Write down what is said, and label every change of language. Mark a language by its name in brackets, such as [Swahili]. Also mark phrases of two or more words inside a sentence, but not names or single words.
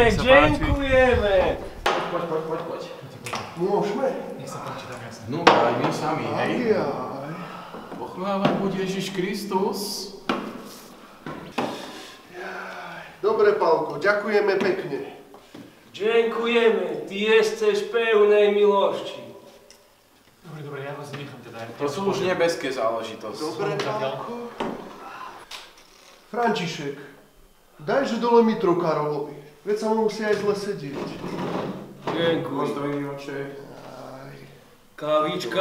[Slovak] Nech sa páči. [Polish] dziękujemy. [Slovak] Poď. Môžeme? Nech sa páči, tam jasne. No, aj my sami, hej. Aj. Pochválen buď Ježiš Kristus. Dobre, Pálko, ďakujeme pekne. [Polish] Dziękujemy, ty jesteś pełnej miłości. [Slovak] Dobre, ja vás nechám teda. To sú už nebeské záležitosti. Dobre, Pálko. František, dajže dole mitru Karolovi. Veď sa mu musí aj zle sedieť. [Polish] Dziękuję. [Slovak] Postavím oče. Kavička